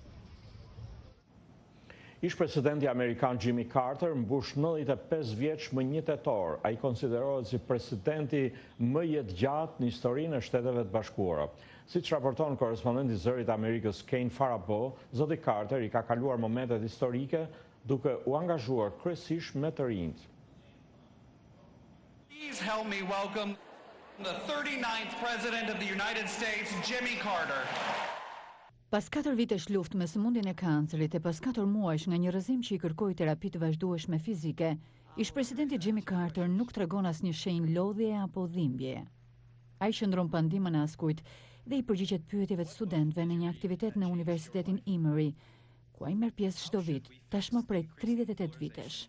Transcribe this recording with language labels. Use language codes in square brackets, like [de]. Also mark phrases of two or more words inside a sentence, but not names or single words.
[sq] Ish-presidenti amerikan Jimmy Carter mbush 95 vjeç më 1 tetor. Ai konsiderohet si presidenti më jetëgjatë në historinë e Shteteve të Bashkuara. Siç raporton korrespondenti Zërit Amerikës Kane Farabo, zoti Carter I ka kaluar momentet historike duke u angazhuar kryesisht me të rinjt. [en] Please help me welcome the 39th President of the United States, Jimmy Carter. [sq] Pas 4 vitesh luftë me sëmundjen e kancerit e pas 4 muajsh nga një rrëzim që I kërkoi terapi të vazhdueshme fizike, ish-presidenti Jimmy Carter nuk tregon asnjë shenjë lodhje apo dhimbjeje. Ai shndron pa ndihmën e askujt dhe I përgjigjet pyetjeve të studentëve në një aktivitet në Universitetin Emory, ku ai merr pjesë çdo vit, tashmë prej 38 vitesh.